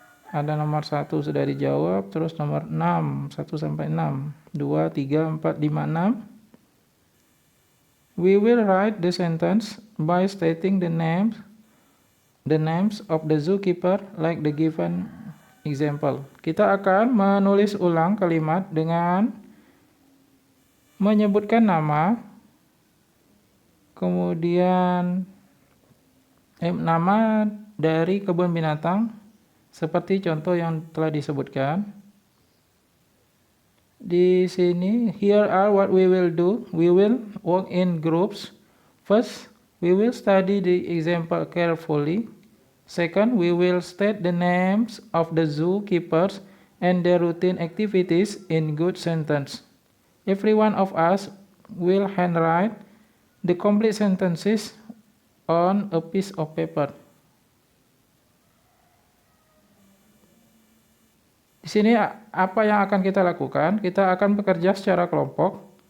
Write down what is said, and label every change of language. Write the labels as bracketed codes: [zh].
[id] Ada nomor 1 sudah dijawab, terus nomor 6, 1 sampai 6, 2, 3, 4, 5, 6. [en] We will write the sentence by stating the names of the zookeeper like the given example. [id] Kita akan menulis ulang kalimat dengan menyebutkan nama, kemudian nama dari kebun binatang, seperti contoh yang telah disebutkan. Di sini, [en] here are what we will do. We will work in groups. First, we will study the example carefully. Second, we will state the names of the zookeepers and their routine activities in good sentence. Every one of us will handwrite the complete sentences on a piece of paper. [id] Di sini apa yang akan kita lakukan? Kita akan bekerja secara kelompok.